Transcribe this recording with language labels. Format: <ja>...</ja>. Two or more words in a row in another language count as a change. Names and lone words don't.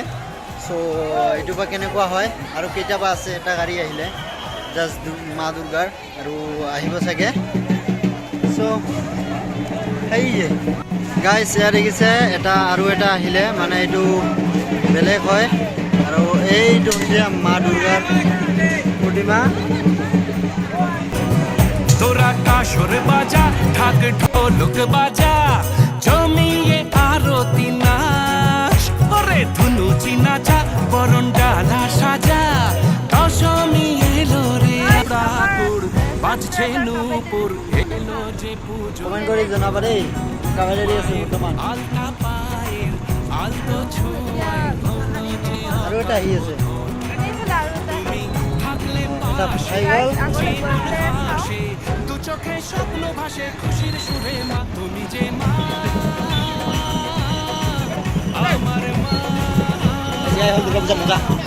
<as>চ' এইটো বা কেনেকুৱা হয় আৰু কেতিয়াবা আছে এটা গাড়ী আহিলে জাষ্ট মা দুৰ্গাৰ আৰু আহিব চাগে। চ' সেয়ে গাইজ এয়া দেখিছে এটা আৰু এটা আহিলে মানে এইটো বেলেগ হয় আৰু এইটো হৈছে মা দুৰ্গাৰ প্ৰতিমা।</as> <bn>তোরা কাসর বাজা ঢাক ঢোলক বাজা জমিয়ে আরতি নাচ ওরে ধুনুচি নাচা বরণ ডালা সাজা দশমী এলো রে ঠাকুর বাজছে নূপুর এলো যে পুজো।</bn> <as>কমেণ্ট কৰি জনাবা দেই কাভালেৰি আছে বৰ্তমান।</as> <bn>আলতা পায়ের আলতো ছোঁয়ায় হলো যে</bn> <as>আৰু এটা আহি আছে</as> <bn>থাকলে</bn> <as>এটা</as> <bn>পাশে</bn> <as>আহি গ'ল।</as> <bn>হাসে দু চোখে স্বপ্ন ভাসে খুশির সুরে মা। তুমি যে মা আমার মা</bn> <as>এয়াই হ'ল দুৰ্গা পূজা মজা।</as>